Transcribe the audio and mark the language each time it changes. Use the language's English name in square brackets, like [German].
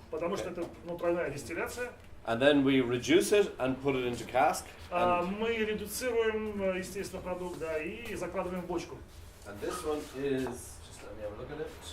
[Russian] Потому что это тройная дистилляция. [English] And then we reduce it and put it into cask. [Russian] Мы редуцируем, естественно, продукт, да, и закладываем в бочку. [English] And this one is, just let me have a look at it.